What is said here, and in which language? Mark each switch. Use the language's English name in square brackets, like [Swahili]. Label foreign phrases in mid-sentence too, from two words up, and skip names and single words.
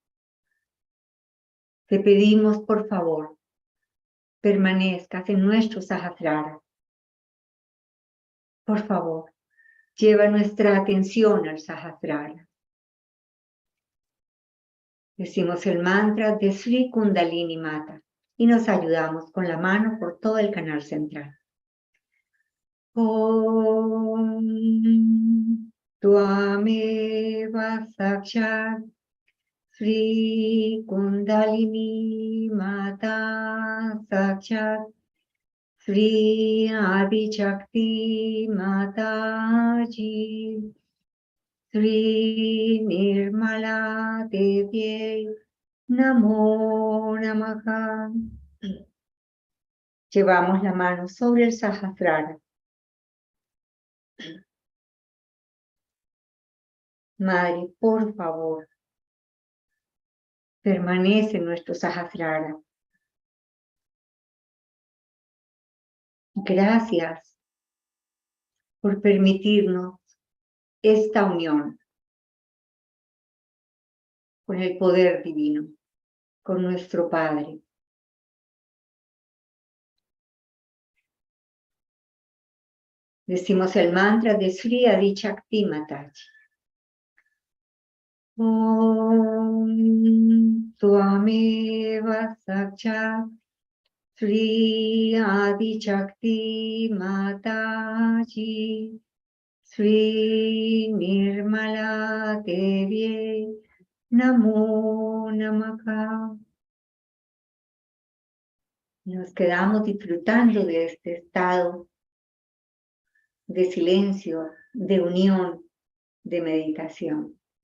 [Spanish] Te pedimos, por favor, permanezcas en nuestro Sahasrara. Por favor, lleva nuestra atención al Sahasrara. Decimos el mantra de Sri Kundalini Mata y nos ayudamos con la mano por todo el canal central. [Sanskrit] ॐ त्वमेव साक्षात् श्री कुण्डलिनी माता साक्षात् श्री आदि शक्ति माताजी श्री निर्मला देवी नमो नमः. [Spanish] Llevamos la mano sobre el Sahasrara. Madre, por favor, permanece en nuestro Sahasrara. Gracias por permitirnos esta unión con el poder divino, con nuestro Padre. Decimos el mantra de Sri Adi Shakti Mataji. [Sanskrit] ॐ त्वमेव साक्षात् श्री आदि शक्ति माताजी श्री निर्मला देवी नमो नमः. [Spanish] Nos quedamos disfrutando de este estado de silencio, de unión, de meditación.